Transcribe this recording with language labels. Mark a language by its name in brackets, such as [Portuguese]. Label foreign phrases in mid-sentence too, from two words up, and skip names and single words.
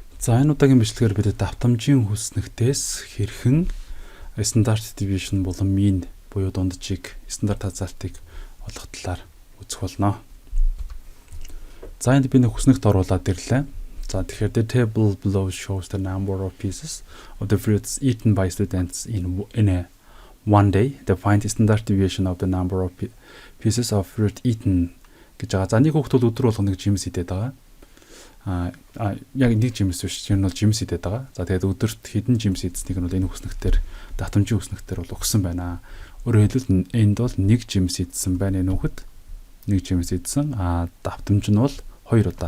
[Mongolian] За энэ удаагийн бичлэгээр бид давтамжийн хүснэгтээс хэрхэн стандарт deviation болон mean буюу дунджийг стандарт хязгаартыг олох талаар үзэх болно. За энд би нэг хүснэгт оруулаад ирлээ. За тэгэхээр [English] the table below shows the number of pieces of the fruits eaten by students in one day. The find standard deviation of the number of pieces of fruit eaten [Mongolian] гэж байгаа. За нэг хүүхэд бол өдөр болгоно нэг жимс идээд байгаа. Яг нэг жимс биш. Энэ бол жимс идээд байгаа. За тэгээд өдөрт хэдэн жимс идсэнийг нь бол энэ хүснэгтэр давтамжийн хүснэгтэр бол өгсөн байна. Өөрөөр хэлбэл энд бол нэг жимс идсэн байна энэ хүүхэд. Нэг жимс идсэн. Давтамж нь бол 2 удаа.